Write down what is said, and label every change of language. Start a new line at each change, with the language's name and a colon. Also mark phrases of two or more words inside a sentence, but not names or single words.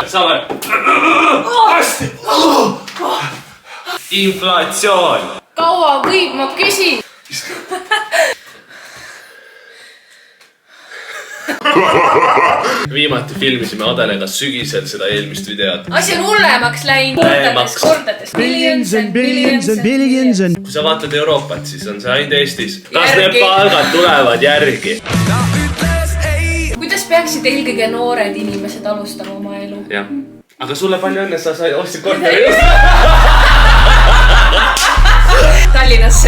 Estonian: Saame! Hästi! Inflatsioon! Kaua võib, ma küsin! Viimati filmisime Adelega sügisel seda eelmist videot. Asi on hullemaks läinud kordades.
English: Billions and billions and billions and...
Estonian: Kui sa vaatad Euroopat, siis on see ainult Eestis. Kas need palgad tulevad järgi? Kuidas peaksid eelkõige noored inimesed alustama oma elu? Jah. Aga sulle palju õnne, sa ostsid korteri just. Tallinnasse.